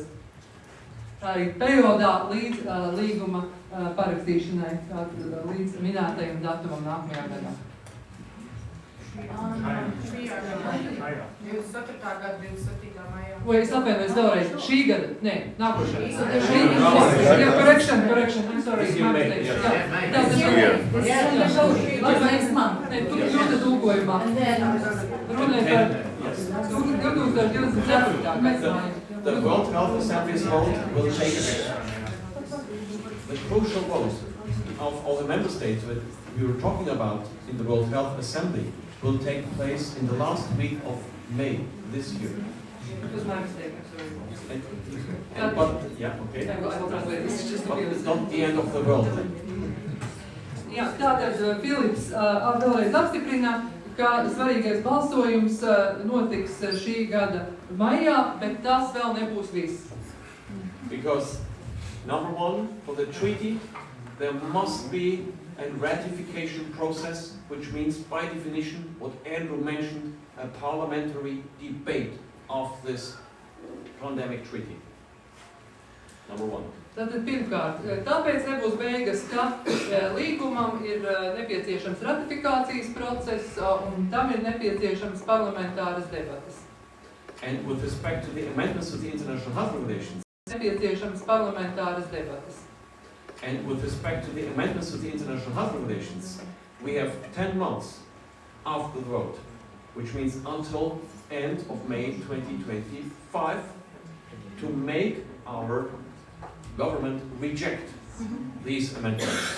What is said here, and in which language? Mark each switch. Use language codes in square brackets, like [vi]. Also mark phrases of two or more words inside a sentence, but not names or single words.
[lv] Arī periodā līdz līguma parakstīšanai, līdz minētajam datumam nākamajā gadā. 24. gada 27. maijā. Vai es atvainojos vēlreiz? Šī gada? Nē, nākošā. Jā, [en] correction, I'm sorry. [lv] Ļoti tulkojumā. Runāja par 2024. gada. [en] The World Health Assembly's vote will take effect. the crucial vote of all the member states that we were talking about in the World Health Assembly will take place in the last week of May this year. It was my mistake, I'm sorry. Yeah, okay. I will translate this just to But be it's not the end of the world then. [lv] Jā, tātad Filips vēlreiz apstiprina, ka svarīgais balsojums notiks šī gada maijā, bet tas vēl nebūs viss. [en] Because, number one, for the treaty, there must be a ratification process, which means, by definition, what Andrew mentioned, a parliamentary debate of this pandemic treaty. Number one. [lv] Tātad pirmkārt, tāpēc nebūs beigas, ka līgumam ir nepieciešams ratifikācijas process un tam ir nepieciešams parlamentāras debatas. [en] And with respect to the amendments to the international health regulations, [lv] Nepieciešams parlamentāras debatas. [en] and with respect to the amendments to the international health regulations, we have 10 months after the vote, which means until end of May 2025, to make our government reject these amendments.